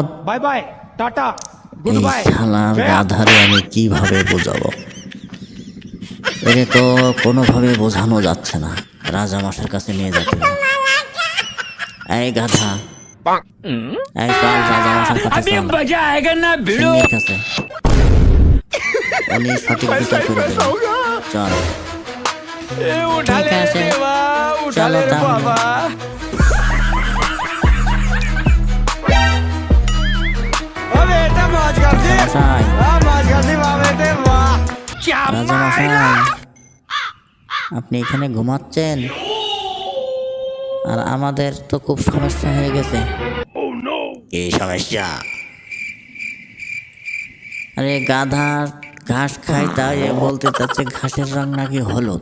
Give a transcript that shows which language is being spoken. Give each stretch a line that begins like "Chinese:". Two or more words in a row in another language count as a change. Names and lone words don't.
English: Bye bye, tata, good
Bangla: এই বাই। শালার গাধারে আমি কিভাবে বোঝাবো? এরে তো কোনোভাবে বোঝানো যাচ্ছে না, রাজামশাইয়ের কাছে নিয়ে যেতে হবে। এই গাধা, এই চল রাজামশাইয়ের কাছে চল,
Hindi: मजा आएगा ना भिड़ो।
Bangla: সিংহের কাছে। উনি সঠিক বিচার করে দেবেন। চল।
Hindi: उठा
Bangla: ঠিক
Hindi: ले
Bangla: আছে,
Hindi: देवा, उठा
Bangla: চলো
Hindi: ले रे
Bangla: তাহলে।
Hindi: बाबा। ओ बेटा मौज कर दी,
Bangla: রাজামশাই,
Hindi: मौज कर दी वाह बेटे वाह। क्या
Bangla: রাজামশাই, আপনি এখানে ঘুমাচ্ছেন? আর আমাদের তো খুব সমস্যা হয়ে গেছে। কি সমস্যা? আরে গাধা ঘাস খায়, তাই বলতে চাচ্ছে ঘাসের রং নাকি হলুদ।